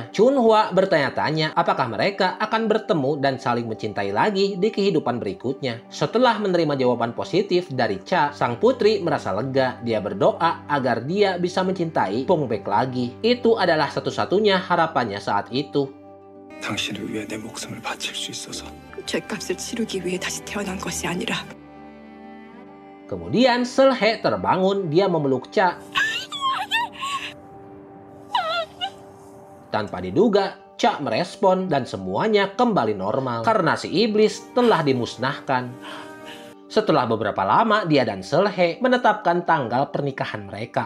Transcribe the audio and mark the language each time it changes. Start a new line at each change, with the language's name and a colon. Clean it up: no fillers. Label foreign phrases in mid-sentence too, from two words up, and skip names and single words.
Indonesian: Chun Hua bertanya-tanya apakah mereka akan bertemu dan saling mencintai lagi di kehidupan berikutnya. Setelah menerima jawaban positif dari Cha, sang putri merasa lega. Dia berdoa agar dia bisa mencintai Pong Baek lagi. Itu adalah satu-satunya harapannya saat itu.
Korean: 당신을 위해 내 목숨을 바칠 수 있어서 죄값을 치르기 위해 다시 태어난 것이 아니라.
Indonesian: Kemudian Seul-He terbangun, dia memeluk Cha. Tanpa diduga, Cha merespon dan semuanya kembali normal karena si iblis telah dimusnahkan. Setelah beberapa lama, dia dan Seul-He menetapkan tanggal pernikahan mereka.